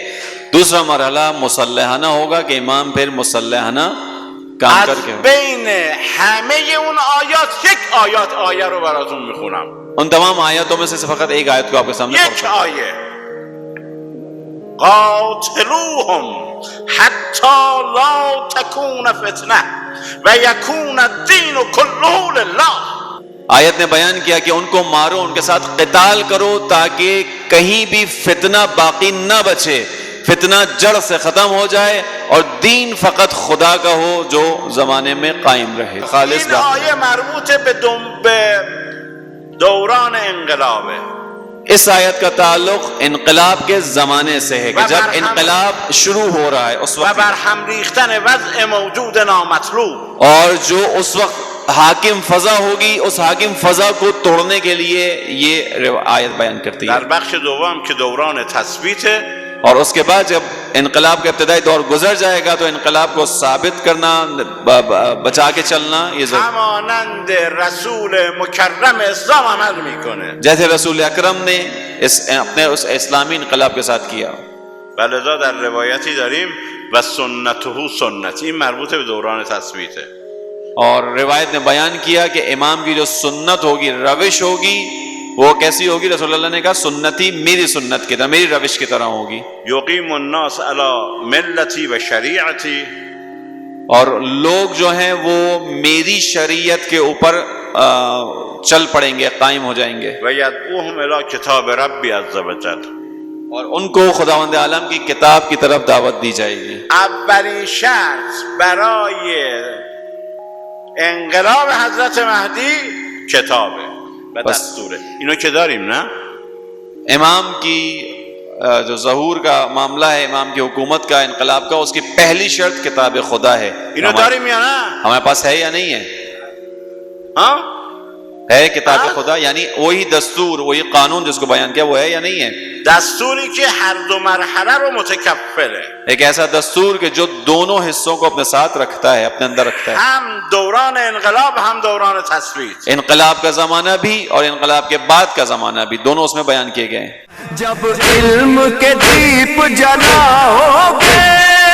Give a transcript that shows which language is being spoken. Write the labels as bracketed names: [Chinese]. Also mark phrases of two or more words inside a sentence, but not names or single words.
[Urdu] دوسرا مرحلہ مسلحانہ ہوگا کہ امام پھر مسلحانہ کام از کر کے [Persian] بین همه اون آیات یک آیه رو براتون میخونم. [Urdu] ان تمام آیاتوں میں سے فقط ایک آیت کو آپ کے سامنے یک پڑھتا ہوں. [Arabic] آیه، قاتلوهم حتی لا تکون فتنه و یکون الدین کله لله. [Urdu] آیت نے بیان کیا کہ ان کو مارو، ان کے ساتھ قتال کرو تاکہ کہیں بھی فتنہ باقی نہ بچے، فتنہ جڑ سے ختم ہو جائے اور دین فقط خدا کا ہو جو زمانے میں قائم رہے، خالص این باقی. [Persian] آیه مربوط به دوران انقلابه. [Urdu] اس آیت کا تعلق انقلاب کے زمانے سے ہے کہ جب انقلاب شروع ہو رہا ہے اس و وقت، [Persian] بر هم ریختن وضع موجود نامطلوب. [Urdu] اور جو اس وقت حاکم فضا ہوگی، اس حاکم فضا کو توڑنے کے لیے یہ آیت بیان کرتی ہے. [Persian] در بخش دوم که دوران تثبیته، [Urdu] اور اس کے بعد جب انقلاب کا ابتدائی دور گزر جائے گا تو انقلاب کو ثابت کرنا، بچا کے چلنا یہ ضرور، [Persian] همانند رسول مکرم اسلام عمل میکنه. [Urdu] جیسے رسول اکرم نے اپنے اس اسلامی انقلاب کے ساتھ کیا. [Persian] ولذا در روایتی داریم [Arabic] و سنته سنتی، [Persian] این مربوط به دوران تثبیته. [Urdu] اور روایت نے بیان کیا کہ امام کی جو سنت ہوگی، روش ہوگی، وہ کیسی ہوگی؟ رسول اللہ نے کہا سنتی میری سنت کی طرح، میری روش کی طرح ہوگی. [Arabic] یقیم الناس علی ملتی و شریعتی، [Urdu] اور لوگ جو ہیں وہ میری شریعت کے اوپر چل پڑیں گے، قائم ہو جائیں گے. [Arabic] و یدعوهم الی کتاب ربی عز وجل، [Urdu] اور ان کو خداوند عالم کی کتاب کی طرف دعوت دی جائے گی. [Persian] اولین شرط برای انقلاب حضرت مهدی کتابه و دستوره. اینو که داریم نه؟ [Urdu] امام کی جو ظہور کا معاملہ ہے، امام کی حکومت کا، انقلاب کا، اس کی پہلی شرط کتاب خدا ہے. [Persian] اینو داریم یا نه؟ [Urdu] ہمارے پاس ہے یا نہیں ہے؟ ہاں ہے کتاب خدا، یعنی وہی دستور، وہی قانون جس کو بیان کیا، وہ ہے یا نہیں ہے؟ [Persian] دستوری که هر دو مرحله رو متکفله، [Urdu] ایک ایسا دستور کہ جو دونوں حصوں کو اپنے ساتھ رکھتا ہے، اپنے اندر رکھتا ہے، [Persian] هم دوران انقلاب هم دوران تثبیت. [Urdu] انقلاب کا زمانہ بھی اور انقلاب کے بعد کا زمانہ بھی، دونوں اس میں بیان کیے گئے ہیں. جب علم کے دیپ جلاؤ گے